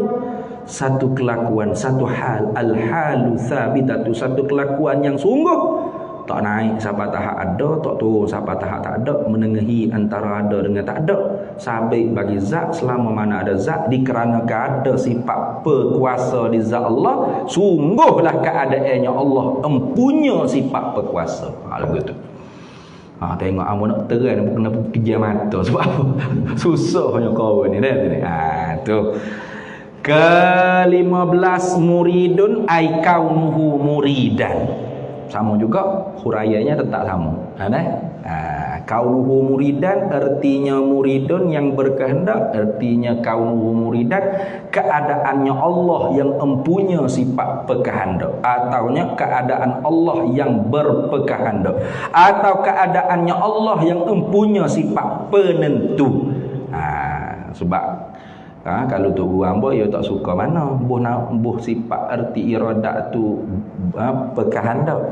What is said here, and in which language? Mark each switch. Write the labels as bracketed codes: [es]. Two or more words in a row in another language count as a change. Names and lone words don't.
[ms] Satu kelakuan, satu hal, [ar] الحال ثابتة, [ms] satu kelakuan yang sungguh tak naik siapa tahap ada, tak turun siapa tahap tak ada, menengahi antara ada dengan tak ada, sabit bagi zat selama mana ada zat, dikarenakan ada sifat berkuasa di zat Allah, sungguhlah keadaannya Allah empunya sifat berkuasa. Begitu. Tengok amu nak terang kena pejam mata sebab apa? Susahnya kau ni tu. [ar] Ke-15 مريد أي كونه مريدا. [ms] Sama juga huraiannya tetap sama. [ar] كونه مريدا [ms] artinya muridun yang berkehendak, artinya [ar] كونه مريدا [ms] keadaannya Allah yang empunya sifat berkehendak, ataunya keadaan Allah yang berkehendak, atau keadaannya Allah yang empunya sifat penentu. Sebab kalau tu guru hamba dia tak suka mana buh sifat erti iradat tu berkehendak.